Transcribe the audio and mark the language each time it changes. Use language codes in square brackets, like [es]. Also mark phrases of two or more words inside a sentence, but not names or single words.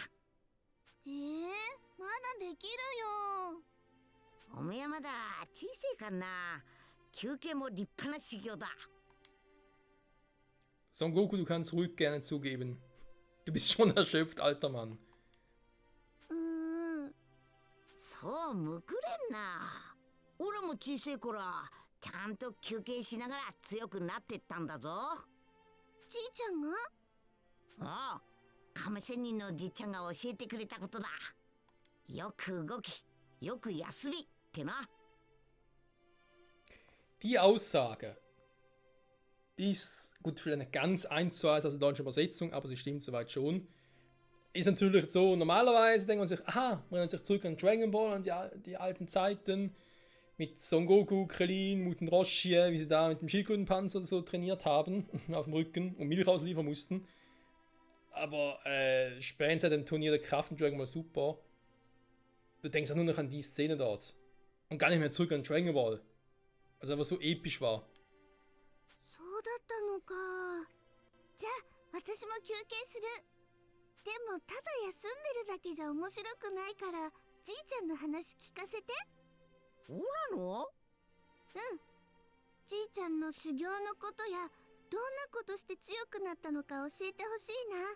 [ja] まだできるよ。おめえまだ小さいかんな。休憩も立派な修行だ。 [de] Son Goku, du kannst ruhig gerne zugeben. Du bist schon erschöpft, alter Mann. [ja] そうむくれんな。俺も小さい頃はちゃんと休憩しながら強くなってったんだぞ。じいちゃんが？ああ、亀仙人のじいちゃんが教えてくれたことだ。よく動き、よく休みってな。 [de] Die Aussage ist, gut, für eine ganz 1:1 also deutsche Übersetzung, aber sie stimmt soweit schon. Ist natürlich so, normalerweise denkt man sich, aha, man erinnert sich zurück an Dragon Ball und die alten Zeiten mit Son Goku, Krillin, Muten Roshi, wie sie da mit dem Schildkrötenpanzer so trainiert haben, auf dem Rücken und Milch ausliefern mussten. Aber später seit dem Turnier der Kraft in Dragon Ball Super, du denkst auch nur noch an die Szene dort und gar nicht mehr zurück an Dragon Ball. Also einfach so episch war. [ja] ったのか。じゃあ私も休憩する。でもただ休んでるだけじゃ面白くないから、じいちゃんの話聞かせて。オラの？うん。じいちゃんの修行のことや、どんなことして強くなったのか教えてほしいな。